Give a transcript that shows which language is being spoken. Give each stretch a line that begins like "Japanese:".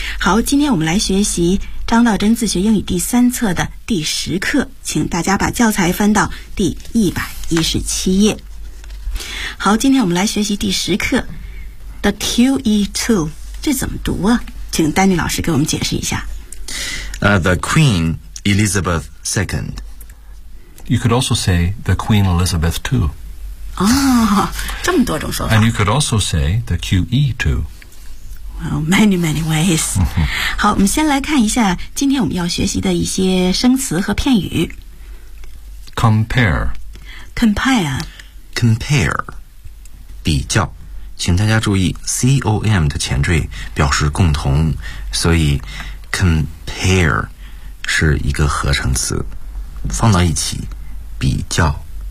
Chinese: 好，今天我们来学习张道真自学英语第三册的第10课，请大家把教材翻到第117页。好，今天我们来学习第10课 The QE2， 这怎么读啊？请丹尼老师给我们解释一下。
English: The Queen Elizabeth II. You could also say The Queen Elizabeth II.
Chinese: 哦，这么多种说法。
English: And you could also say the QE too. Well, many, many ways.
Chinese: 好，我们先来看一下今天我们要学习的一些生词和片语。
English: Compare. Compare.
Chinese: Compare. 比较，请大家注意 COM 的前缀表示共同，所以 compare 是一个合成词，放到一起，比较。